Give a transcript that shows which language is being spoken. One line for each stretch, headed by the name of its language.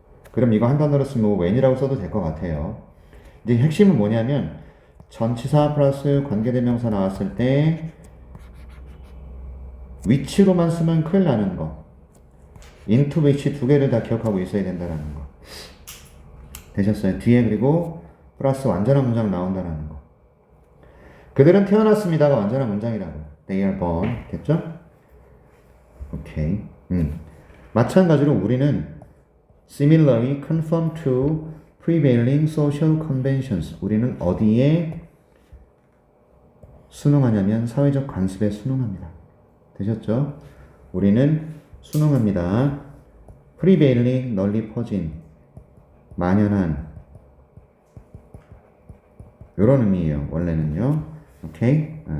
Korean: 그럼 이거 한 단어로 쓰면 when이라고 써도 될 것 같아요. 이제 핵심은 뭐냐면 전치사 플러스 관계대명사 나왔을 때 which로만 쓰면 큰일 나는 거. into which 두 개를 다 기억하고 있어야 된다는 거. 되셨어요? 뒤에 그리고 플러스 완전한 문장 나온다는 거. 그들은 태어났습니다가 완전한 문장이라고.
English: They are born.
Korean: 됐죠?
English: 오케이.
Korean: 마찬가지로 우리는
English: similarly conform to prevailing social conventions.
Korean: 우리는 어디에 순응하냐면 사회적 관습에 순응합니다. 되셨죠? 우리는 순응합니다. prevailing, 널리 퍼진, 만연한 이런 의미예요. 원래는요. 오케이?